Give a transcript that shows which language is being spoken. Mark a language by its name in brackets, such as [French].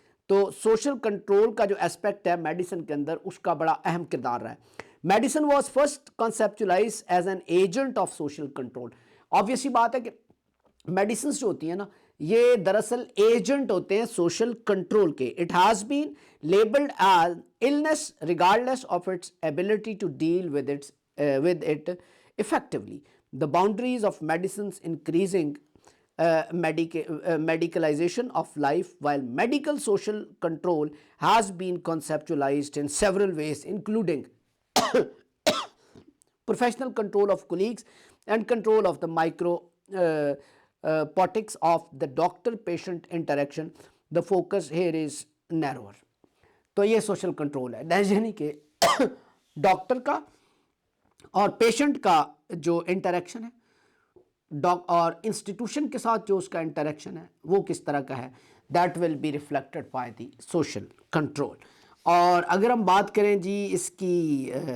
[Urdu] تو social control کا جو اسپیکٹ ہے میڈیسن کے اندر، اس کا بڑا اہم کردار رہا ہے۔ [English] Medicine was first conceptualize as an agent of social control. [Urdu] Obvious سی بات ہے کہ میڈیسنز جو ہوتی ہیں نا، یہ دراصل ایجنٹ ہوتے ہیں سوشل کنٹرول کے۔ [English] It has been labelled as illness regardless of its ability to deal with it effectively. The boundaries of medicines increasing medicalization of life, while medical social control has been conceptualized in several ways, including professional control of colleagues and control of the micropotics of the doctor-patient interaction. The focus here is narrower. [Urdu] تو یہ social control ہے، یعنی کہ doctor کا اور patient کا جو interaction ہے اور انسٹیٹیوشن کے ساتھ جو اس کا انٹریکشن ہے وہ کس طرح کا ہے، [English] That will be reflected by the social control. [Urdu] اور اگر ہم بات کریں جی اس کی